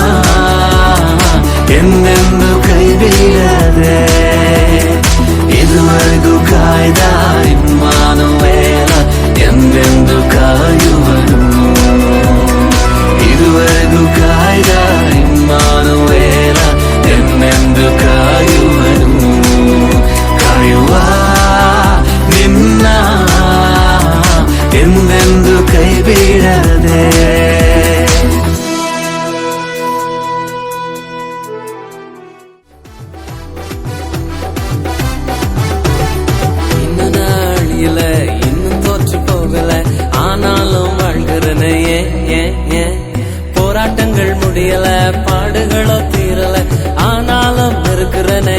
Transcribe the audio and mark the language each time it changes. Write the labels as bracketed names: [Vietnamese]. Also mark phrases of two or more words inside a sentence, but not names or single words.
[Kannada] ಎಂದೆಂದು ಕೈ ಬೀಳದೆ, ಇದುವರೆಗೂ ಕಾಯ್ದ ಇಮ್ಮಾನುವೇಲ ಎಂದೆಂದು ಕಾಯುವನು, ಇದುವರೆಗೂ ಕಾಯ್ದ ಇಮ್ಮಾನುವೇಲ ಎಂದೆಂದು ಕಾಯುವನು. ಕಾಯುವ ನಿನ್ನ ಎಂದೆಂದು ಕೈ ಬೀಳದೆ. [Tamil] இன்னும் தோற்று போகல, ஆனாலும் வாழ்கிறனே, போராட்டங்கள் முடியல, பாடுகளோ தீரல, ஆனாலும் இருக்கிறனே.